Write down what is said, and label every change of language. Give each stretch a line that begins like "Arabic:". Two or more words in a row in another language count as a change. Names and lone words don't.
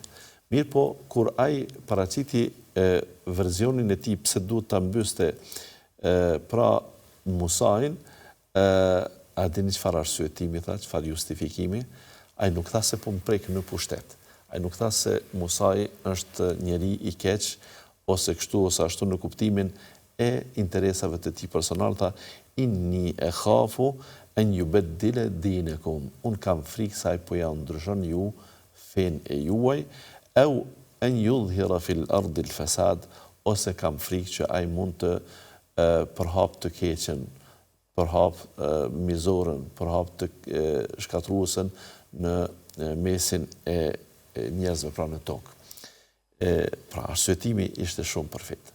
Albanian: Mirë po, kur ai paraqiti versionin e tij pse duhet ta mbyste pra Musain, a dini çfarë arsyetimi tha, çfarë justifikimi? Ai nuk tha se po më prek në pushtet. Ai nuk tha se Musai është njeri i keq ose kështu ose ashtu në kuptimin e interesave të tij personal, tha
Arabic: إني أخاف أن يبدل دينكم.
Albanian: Un kam frikë se ai po ja ndryshon ju fen e juaj,
Arabic: أو أن يظهر في الأرض الفساد,
Albanian: ose kam frikë që ai mund të përhap të keqen, përhap mizorën, përhap të shkatruesën në mesin e njerëzve pra në tokë. Pra arsyetimi ishte shumë përfit.